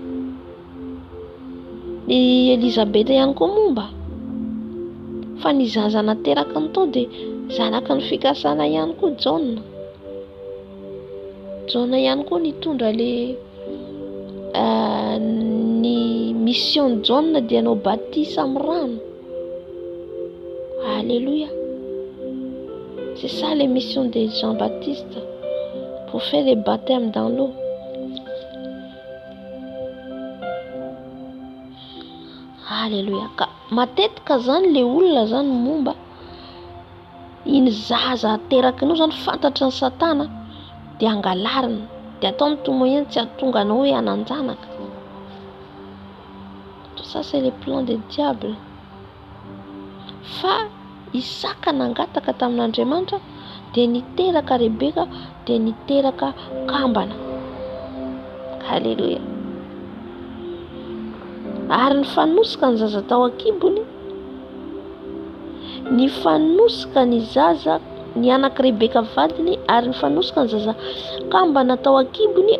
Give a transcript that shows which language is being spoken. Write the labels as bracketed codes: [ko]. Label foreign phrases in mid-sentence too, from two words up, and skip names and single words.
[mg] Ny Elizabeta ihany koa momba fa ny zaza nateraka ny tao dia zanaky ny fikasana ihany koa Jaona ihany koa nitondra le ny mission Jaona dia anao baptise amin'ny rano. Alléluia. [fr] C'est ça les missions de Jean-Baptiste, pour faire le baptême dans l'eau. Alléluia. [mg] Ka matetika zany le olona zany momba iny zaza aterakinao zany fantatry ny Satana dia angalarina dia ataony tomoyen tsy ahatonga anao hoe hananjanaka. [fr] Tout ça c'est le plan de diable. [mg] Fa Isaka nangataka tamin'Andriamanitra dia niteraka Rebeka dia niteraka kambana. Alléluia. Ary nifanosika ny zaza tao an-kibony, nifanosika ny zaza ny anaky Rebeka vadiny, ary nifanosika ny zaza kambana tao an-kibony.